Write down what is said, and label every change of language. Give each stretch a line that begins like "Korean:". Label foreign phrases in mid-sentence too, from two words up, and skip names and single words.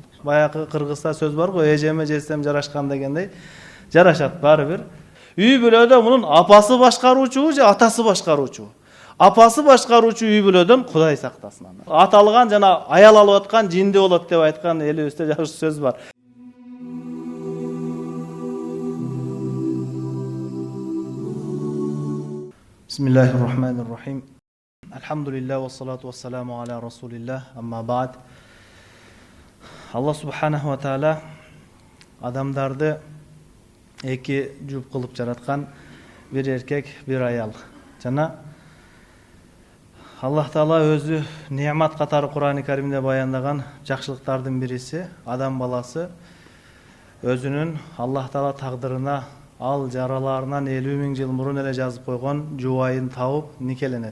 Kyrgyz: Баягы кыргызда сөз бар го, эжеме жесем жарашкан дегендей, жарашат баары бир. Үй бүлөдө мунун апасы башкаруучу же атасы башкаруучу? Апасы башкаруучу үй бүлөдөн Кудай сактасын аны. Аталган жана аял алып аткан жинди болот деп айткан элибизде жакшы сөз бар.
Arabic: بسم الله الرحمن الرحيم. الحمد لله والصلاة والسلام على رسول الله. أما بعد. الله سبحانه وتعالى
Kyrgyz: адамдарды эки жуп кылып жараткан, бир эркек, бир аял. Жана Аллах Таала өзү неамат катары Кур'ан-ы Каримде баяндаган жакшылыктардын бириси адам баласы өзүнүн Аллах Таала тагдырына ал жараларынан 50.000 жыл мурун эле жазып койгон жубайын табып никеленет.